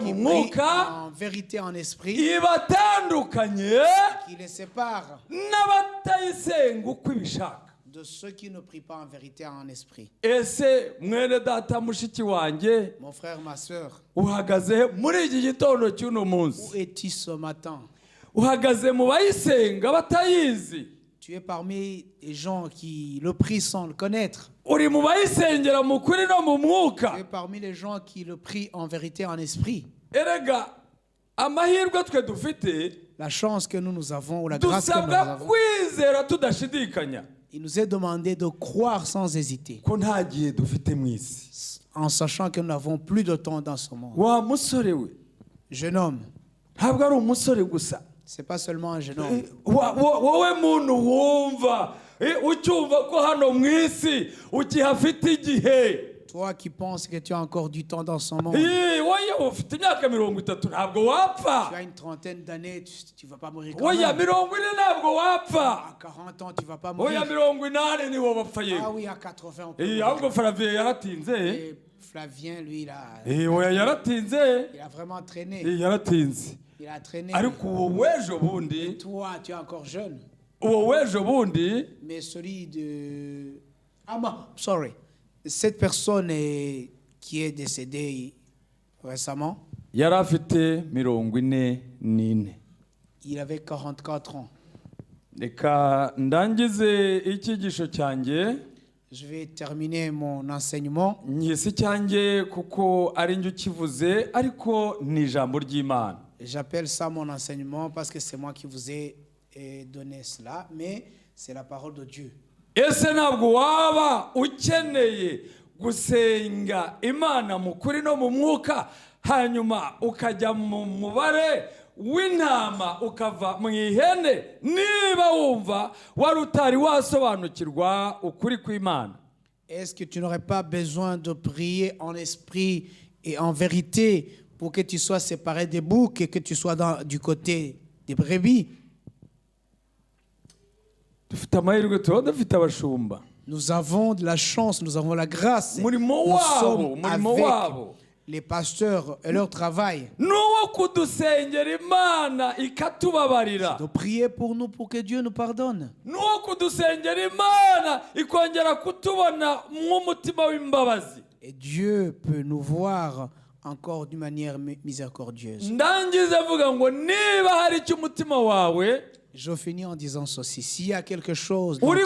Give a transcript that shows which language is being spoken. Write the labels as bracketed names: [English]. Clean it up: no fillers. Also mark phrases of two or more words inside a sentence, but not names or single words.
[French] qui [Kinyarwanda] mwuka [French] prie en vérité, en esprit, [Kinyarwanda] ibatandukanye [French] qui les sépare [Kinyarwanda] n'abatayisenga uko ibishaka. [French] de ceux qui ne prient pas en vérité, en esprit. [Kinyarwanda] Ese mwene data mushiki wanjye [French] Mon frère, ma sœur, [Kinyarwanda] uhagaze muri iki gitondo cy'uno munsi? [French] où es-tu ce matin? [Kinyarwanda] Uhagaze mu bayisenga batayizi? [French] Tu es parmi les gens qui le prient sans le connaître. [Kinyarwanda] Uri mu bayisengera mu kuri no mu mwuka? [French] Tu es parmi les gens qui le prient en vérité, en esprit. [Kinyarwanda] Erega amahirwe twe dufite [French] La chance que nous avons, ou la grâce que nous [Kinyarwanda] dusabwa [French] avons, [Kinyarwanda] kwizera tudashidikanya [French] il nous est demandé de croire sans hésiter, [Kinyarwanda] ko nta gihe dufite mu isi. [French] en sachant que nous n'avons plus de temps dans ce monde. [Kinyarwanda] Wa musore we, [French] Jeune homme, [Kinyarwanda] ntabwo ari umusore gusa. [French] c'est pas seulement un jeune homme. [Kinyarwanda] Wowe muntu wumva ucyumva ko hano mu isi ukihafite igihe. [French] Toi qui penses que tu as encore du temps dans ce monde, [Kinyarwanda] wowe ufite imyaka 30 ntabwo wapfa. [French] tu as une trentaine d'années, tu ne vas pas mourir quand [Kinyarwanda] Oya [French] même. [Kinyarwanda] 40 ntabwo wapfa. [French] À 40 ans, tu ne vas pas [Kinyarwanda] Oya [French] mourir. [Kinyarwanda] 80 niwo bapfa Ah yewe. [French] oui, à 80 ans. [Kinyarwanda] Ahubwo Flavien yaratinze. [French] Et Flavien, lui, [Kinyarwanda] Oya yaratinze. [French] il a vraiment traîné. [Kinyarwanda] Yaratinze. [French] Il a traîné. [Kinyarwanda] Ariko uwo w'ejo bundi, [French] Toi, tu es encore jeune. [Kinyarwanda] uwo w'ejo bundi [French] Mais celui de... Ah bon, sorry. Cette personne qui est décédée récemment, [Kinyarwanda] yari afite 44. [French] il avait 44 ans. [Kinyarwanda] Reka ndangize icyigisho cyanjye. [French] Je vais terminer mon enseignement. [Kinyarwanda] Nyisi cyanjye kuko ari njye ukivuze ariko ni ijambo ry'Imana. [French] J'appelle ça mon enseignement parce que c'est moi qui vous ai donné cela, mais c'est la parole de Dieu. [Kinyarwanda] Ese ntabwo waba ukeneye gusenga Imana mu kuri no mu mwuka hanyuma ukajya mu mubare w'intama ukava mu ihene niba wumva wari utari wasobanukirwa ukuri kw'Imana? [French] Est-ce que tu n'aurais pas besoin de prier en esprit et en vérité pour que tu sois séparé des boucs et que tu sois du côté des brebis? [Kinyarwanda] Dufite amahirwe tuba dufite abashumba. [French] Nous avons de la chance, nous avons la grâce. [Kinyarwanda] Murimo [French] Nous [Kinyarwanda] wabo, [French] sommes [Kinyarwanda] murimo [French] avec [Kinyarwanda] wabo. [French] les pasteurs et leur travail. [Kinyarwanda] Nuwo kudusengera Imana ikatubabarira. [French] De prier pour nous pour que Dieu nous pardonne. [Kinyarwanda] Nuwo kudusengera Imana ikongera kutubona nk'umutima w'imbabazi. [French] Et Dieu peut nous voir encore d'une manière miséricordieuse. [Kinyarwanda] ndangize avuga ngo niba hari icyo umutima wawe [French] Je finis en disant ceci. S'il y a quelque chose dans